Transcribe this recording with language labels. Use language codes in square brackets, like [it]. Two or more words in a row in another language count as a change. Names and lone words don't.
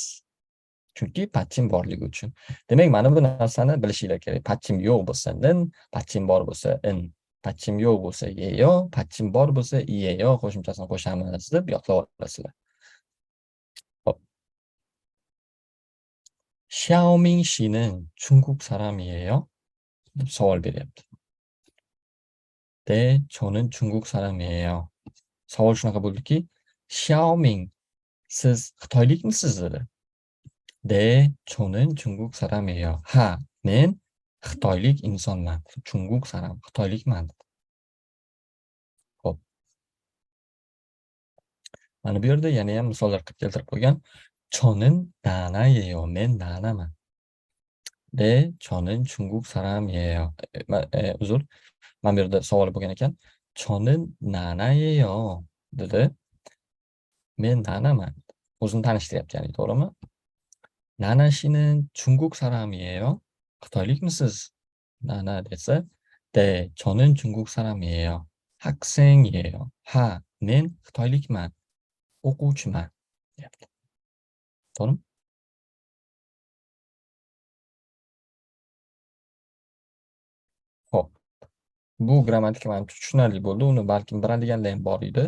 [uz] Chunki patchim borligi uchun. Demak, mana bu narsani bilishinglar kerak. Patchim yo'q bo'lsa nin, patchim bor bo'lsa in. Patchim yo'q bo'lsa yeyo, patchim bor bo'lsa iyeyo qo'shimchasini qo'shamiz deb yodlab olasizlar. [ko] Hop. Xiaoming 씨는 중국 사람이에요? [uz] deb savol beryapti. [ko] 네, 저는 중국 사람이에요. [uz] Savol shunaqa bo'ldiki, Xiaoming, siz xitoylikmisiz dedi. [ko] 네, 저는 중국 사람이에요. [uz] Ha, men xitoylik insonman. [ko] 중국 사람, [uz] xitoylikman. Xo'p. Mana bu yerda yana ham misollar qilib keltirib qo'ygan. [ko] 저는 나나예요. [uz] men 나나man. [ko] 네, 저는 중국 사람이에요. [uz] uzr. Mana bu yerda savol bo'lgan ekan. [ko] 저는 나나예요 dedi. [uz] Men 나나man. O'zini tanishtiryapti, ya'ni to'g'rimi? [ko] 나나 씨는 중국 사람이에요? [uz] xitoylikmisiz? [ko] 나나 desa, 네, 저는 중국 사람이에요. 학생이에요. [uz] Ha, men xitoylikman. o'quvchiman deyapti. To'g'rimi? Xo'p. Bu grammatika menimcha tushunarli bo'ldi. Uni balkim biladiganlar ham bor edi.